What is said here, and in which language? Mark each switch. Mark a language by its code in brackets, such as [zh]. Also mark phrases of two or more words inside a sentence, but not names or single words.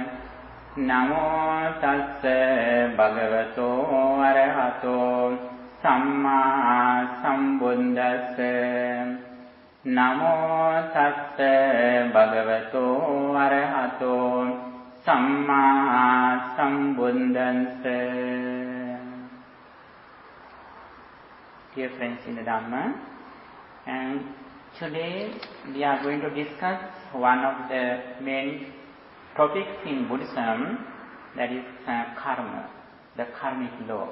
[pi] Namo tassa bhagavato arahato samma sambuddhassa. Namo tassa bhagavato arahato samma sambuddhassa. [en] Dear friends in the Dhamma, and today we are going to discuss one of the main topics in Buddhism, that is karma, the karmic law.